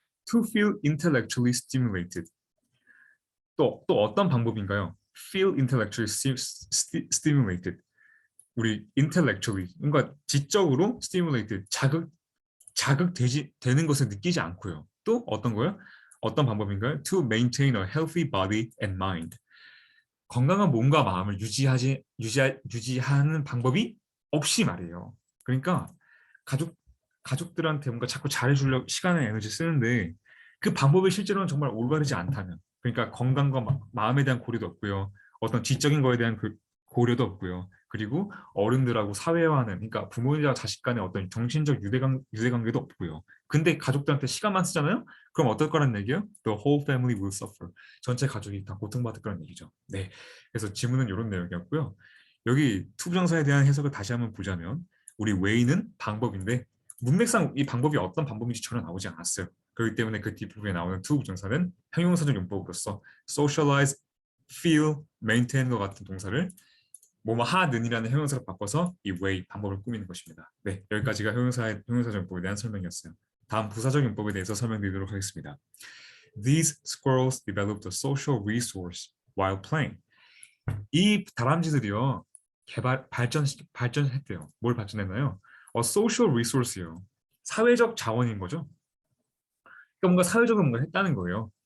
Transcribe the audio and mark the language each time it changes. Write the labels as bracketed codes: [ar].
[en] To feel intellectually stimulated. [ko] 또 어떤 방법인가요? [en] Feel intellectually stimulated. [ko] 우리 intellectually, 뭔가 지적으로 stimulated, 자극되는 것을 느끼지 않고요. 또 어떤 거요? 어떤 방법인가요? [en] To maintain a healthy body and mind. [ko] 건강한 몸과 마음을 유지하는 방법이 없이 말이에요. 그러니까 가족, 가족들한테 뭔가 자꾸 잘해주려고 시간과 에너지 쓰는데 그 방법이 실제로는 정말 올바르지 않다면, 그러니까 건강과 마음에 대한 고려도 없고요. 어떤 지적인 거에 대한 그 고려도 없고요. 그리고 어른들하고 사회화하는, 그러니까 부모님과 자식 간의 어떤 정신적 유대관계도 없고요. 근데 가족들한테 시간만 쓰잖아요? 그럼 어떨 거란 얘기예요? [en] The whole family will suffer. [ko] 전체 가족이 다 고통받을 거란 얘기죠. 네. 그래서 질문은 이런 내용이었고요. 여기 투부정사에 대한 해석을 다시 한번 보자면, 우리 way는 방법인데 문맥상 이 방법이 어떤 방법인지 전혀 나오지 않았어요. 그렇기 때문에 그 뒷부분에 나오는 투부정사는 형용사적 용법으로서 socialize, feel, maintain과 같은 동사를 뭐뭐 하는이라는 형용사로 바꿔서 이 way 방법을 꾸미는 것입니다. 네, 여기까지가 형용사적 용법에 대한 설명이었어요. 다음 부사적 용법에 대해서 설명드리도록 하겠습니다. [en] These squirrels developed a social resource while playing. [ko] 이 다람쥐들이요, 발전했대요. 뭘 발전했나요? social resource요. 사회적 자원인 거죠. 그러니까 뭔가 사회적으로 뭔가 했다는 거예요.